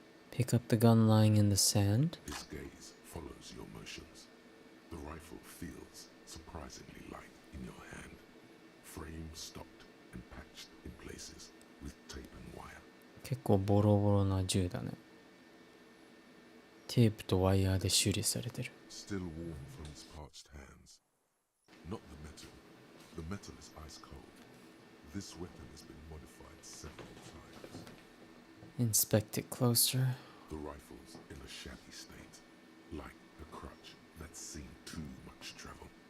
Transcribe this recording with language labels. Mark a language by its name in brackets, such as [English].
[English] Pick up the gun lying in the sand. His gaze follows your motions. The rifle feels surprisingly light in your hand. Frame stopped and patched in places with tape and wire. [Japanese] 結構ボロボロな銃だね。テープとワイヤーで修理されてる。 [English] Still warm from his parched hands. Not the metal. The metal is ice cold. This weapon has been modified several times. Inspect it closer. The rifle's in a shabby state, like a crutch that's seen too much travel.